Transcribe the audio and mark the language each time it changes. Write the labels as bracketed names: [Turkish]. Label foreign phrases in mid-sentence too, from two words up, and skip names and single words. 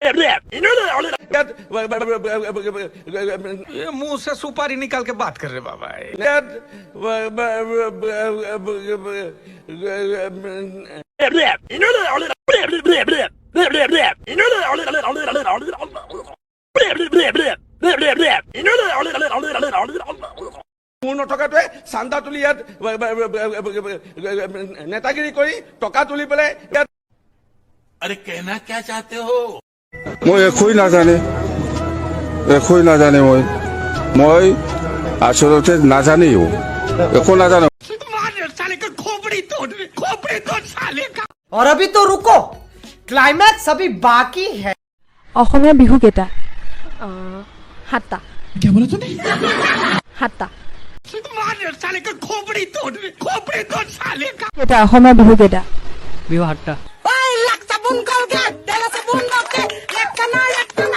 [Hindi] ये मुंह से सुपारी निकाल के बात कर रहे बाबा [Assamese] মোৰ নথকাটোৱে চান্দা তুলি ইয়াত নেতাগিৰি কৰি টকা তুলি পেলাই ইয়াত [Hindi] अरे कहना क्या चाहते हो [Assamese] মই একোই নাজানে মই আচলতে নাজানেও একো নাজানো [Hindi] और अभी तो रुको क्लाइमैक्स अभी बाकी है [Assamese] অসমীয়া বিহু কেইটা সাতটা [Hindi] क्या बोला तूने [Assamese] সাতটা কেইটা অসমীয়া বিহু কেইটা বিহু 8টা